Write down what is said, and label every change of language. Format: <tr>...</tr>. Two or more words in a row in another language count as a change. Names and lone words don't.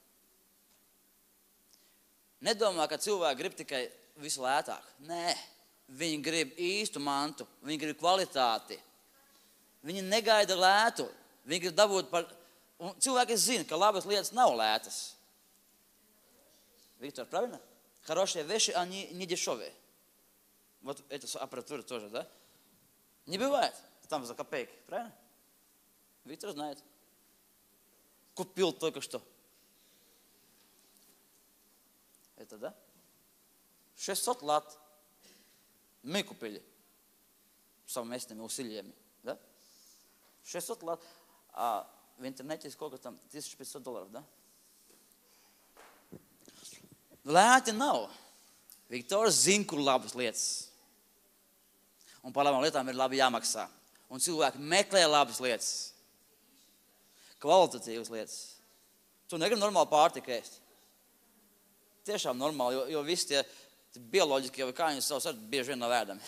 <lv>Nedomā, ka cilvēki grib tikai visu lētāk. Nē, viņi grib īstu mantu, viņi grib kvalitāti. Viņi negaida lētu, viņi grib dabūt par... Un cilvēki zina, ka labas lietas nav lētas.</lv> <ru>Виктор, правильно? Хорошие вещи, они не дешевые. Вот это аппаратура тоже, да? Не бывает. Там за копейки, правильно? Виктор знает. Купил только что. Это, да? 600 лат. Мы купили совместными усилиями, да? 600 лат. А в интернете сколько там? $1500, да?</ru> <lv>Lēti nav. Viktors zina, kur labas lietas. Un par labām lietām ir labi jāmaksā. Un cilvēki meklē labas lietas. Kvalitatīvas lietas. Tu negribi normāli pārtika ēst. Tiešām normāli, jo visi tie bioloģiski jau kā viņus savus ar bieži vien nav ēdami.</lv>